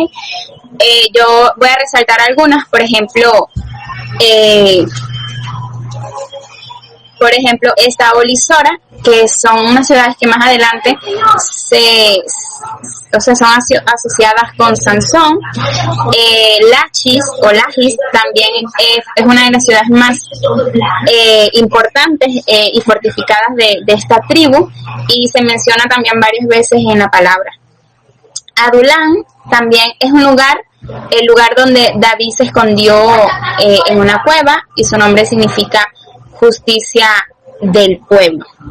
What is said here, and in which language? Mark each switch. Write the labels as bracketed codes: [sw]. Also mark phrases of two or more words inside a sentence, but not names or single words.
[es] Yo voy a resaltar algunas, por ejemplo, Estao y Sora, que son unas ciudades que más adelante son asociadas con Sansón. Lachis o Lachis también es una de las ciudades más importantes y fortificadas de esta tribu, y se menciona también varias veces en la palabra. Adulán también es el lugar donde David se escondió en una cueva, y su nombre significa justicia del pueblo.